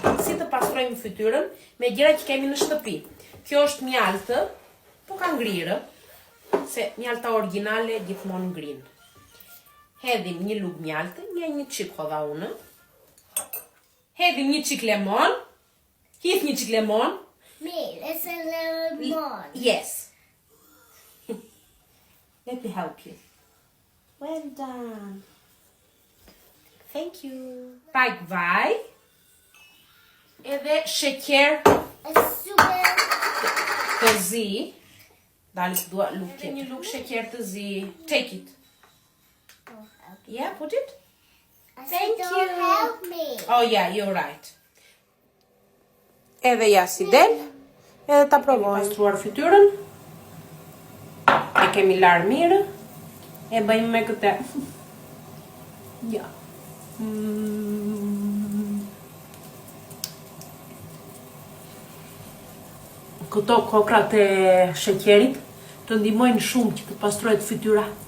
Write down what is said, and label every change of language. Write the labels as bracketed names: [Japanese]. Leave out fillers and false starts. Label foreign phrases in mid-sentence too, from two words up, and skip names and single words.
[Albanian] Si të pastrojmë fytyrën me gjëra që kemi në shtëpi. Kjo është mjaltë, po ka ngrirë, se mjalta origjinale gjithmonë ngrin. Hedhim një lugë mjaltë, një çik hodha unë. Hedhim një çik lemon. Hidh një çik lemon. [English] It's a lemon. Yes. Let me help you. Well done. Thank you. [Albanian] Pak vaj. Edhe sheqer të zi. Dalit dua luk. Edhe një luk sheqer të zi. [English] Take it. Yeah, put it. Thank you. Help me. Oh yeah, you're right. [Albanian] Edhe ja si del. Edhe ta provojmë. Pastruar fytyrën. E kemi larë mirë. E bëjmë me këtë. Ja. Këto kokrat e sheqerit të ndihmojnë shumë që të pastrohet fytyra.